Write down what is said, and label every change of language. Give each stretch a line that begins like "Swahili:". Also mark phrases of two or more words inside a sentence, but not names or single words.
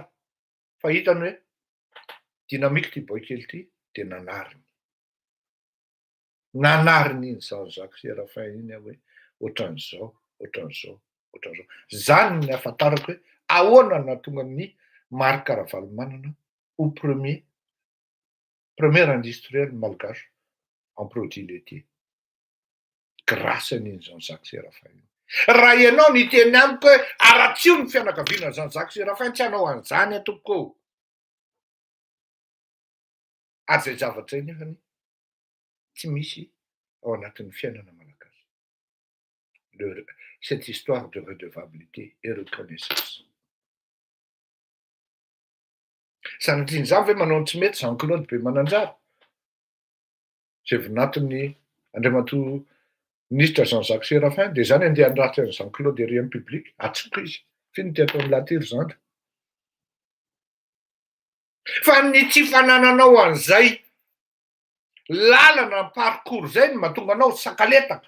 Malagasy: Fa hitany hoe dynamique ty boy kely ty dia nanariny. Nanariny iny Jean-Jacques Séraphin iny hoe ohatran'izao. Zany ny ahafantarako hoe ahoana nahatonga ny Marc Ravalomanana ho
French: premier industriel malgache en produits laitiers.
Malagasy: Grâce an'iny Jean-Jacques Séraphin. Raha ianao ny teny amiko hoe aratsio ny fianakaviana Jean-Jacques Séraphin tsy hanao an'izany atoko. Ary zay zavatra iny nefany tsy misy ao anatin'ny fiainana malagasy.
French: Cette histoire de redevabilité et reconnaissance.
Malagasy: Sanatrin'izany ve manao tsy mety Jean-Claude be Mananjara? Zay vonatin'ny Andriamatoa ministra Jean-Jacques Séraphin dia zany andeha handratra ny Jean-Claude ery amin'ny public, atsoka izy. Fino ty atao milatiro zany. Fa ny tsy fanananao an'izay lalana parcours zay no mahatonga anao sakaletaka.